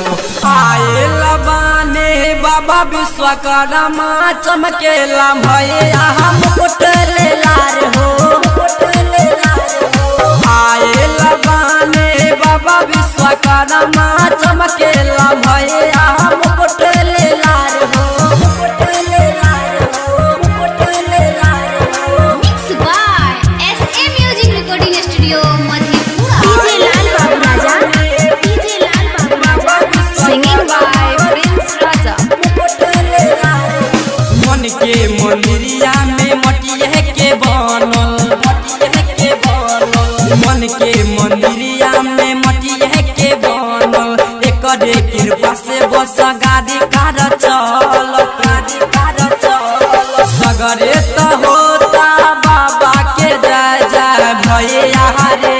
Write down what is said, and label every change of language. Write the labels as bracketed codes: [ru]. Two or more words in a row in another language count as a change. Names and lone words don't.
[bho] आए लबाने बाबा विश्वकर्मा चमकेला भैया मुकुट ले लार हो। आए लबाने बाबा विश्वकर्मा चमकेला भैया मुकुट ले लार हो। [en] Mixed by SA Music Recording Studio, Madhepura. Singing by Prince Raja. [bho] मन के मंदिरिया में मटिया के बनल, मन के मंदिरिया में मटिया के बनल। एकरे कृपा से बस गाड़ी कार चल, सगरे तो होता बाबा के जय जय भैया रे।